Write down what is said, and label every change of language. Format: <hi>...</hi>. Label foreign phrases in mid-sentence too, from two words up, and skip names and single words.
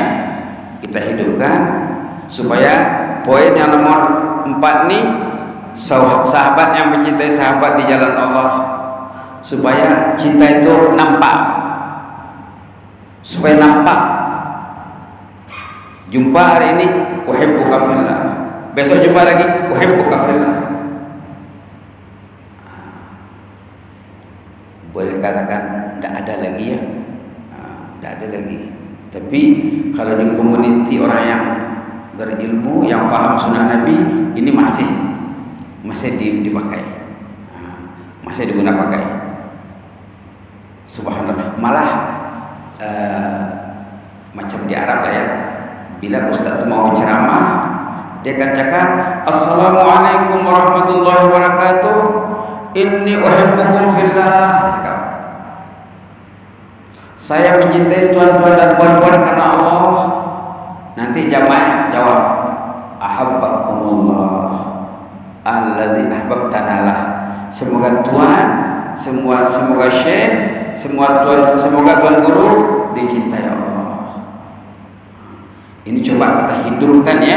<id>Kita hidupkan supaya poin yang nomor 4 nih, sahabat yang mencintai sahabat di jalan Allah, supaya cinta itu nampak, supaya nampak. Jumpa hari ini</id> <ar>أحبك في الله,</ar> <id>besok jumpa lagi</id> <ar>أحبك في الله.</ar> <id>Boleh katakan tidak ada lagi ya, tidak ada lagi.</id> <ms>Tapi kalau di komuniti orang yang berilmu, yang faham sunnah Nabi, ini masih dipakai, masih diguna pakai. Subhanallah. Malah macam di Arab lah ya, bila ustaz itu mau ceramah, dia akan cakap</ms> <ar>السلام عليكم ورحمة الله وبركاته إني أحبكم في الله.</ar> <ms>Dia cakap, saya mencintai tuan-tuan dan puan-puan karena Allah. Nanti jamaah jawab</ms> <ar>أحبكم الله الذي أحببتنا له.</ar> <ms>Semoga Tuhan, semoga syekh, semoga tuan guru dicintai Allah.</ms> <id>Ini coba kita hidupkan ya.</id>